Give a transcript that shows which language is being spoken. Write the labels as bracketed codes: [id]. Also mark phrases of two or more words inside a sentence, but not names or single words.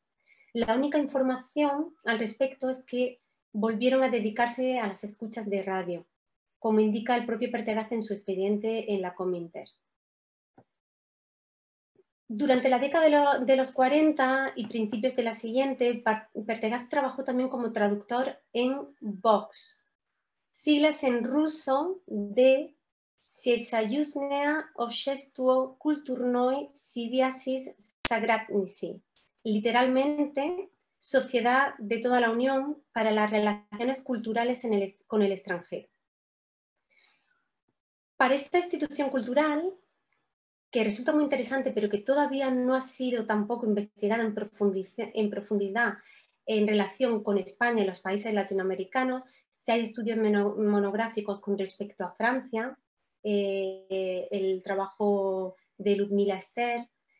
[es] La única información al respecto es que volvieron a dedicarse a las escuchas de radio, como indica el propio Pertegaz en su expediente en la Cominter. Durante la década de los 40 y principios de la siguiente, Pertegaz trabajó también como traductor en Vox, siglas en ruso de [ru] Всесоюзное общество культурной связи Sagradnicy, [es] literalmente Sociedad de toda la Unión para las Relaciones Culturales con el extranjero. Para esta institución cultural, que resulta muy interesante, pero que todavía no ha sido tampoco investigada en profundidad en relación con España y los países latinoamericanos, si hay estudios monográficos con respecto a Francia, el trabajo de Ludmila Ester.